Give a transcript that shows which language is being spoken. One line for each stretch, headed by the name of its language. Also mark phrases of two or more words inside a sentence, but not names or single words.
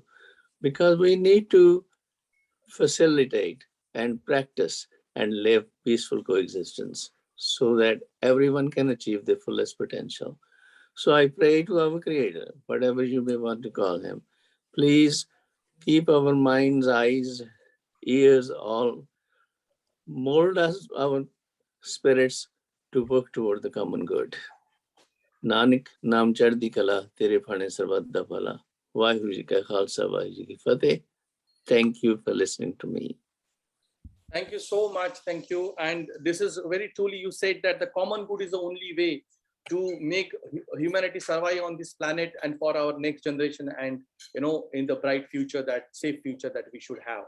English: Because we need to facilitate and practice and live peaceful coexistence so that everyone can achieve their fullest potential. So I pray to our Creator, whatever you may want to call him, please keep our minds, eyes, ears, all, mold us, our spirits, to work toward the common good.
Punjabi: ਨਾਨਕ ਨਾਮ ਚੜ੍ਹਦੀ ਕਲਾ, ਤੇਰੇ ਭਾਣੇ ਸਰਬੱਤ ਦਾ ਭਲਾ. ਵਾਹਿਗੁਰੂ ਜੀ ਕਾ ਖ਼ਾਲਸਾ, ਵਾਹਿਗੁਰੂ ਜੀ ਕੀ ਫ਼ਤਹਿ.
English: Thank you for listening to me. Thank you so much. Thank you. And this is very truly, you said that the common good is the only way to make humanity survive on this planet and for our next generation, and in the bright future, that safe future that we should have.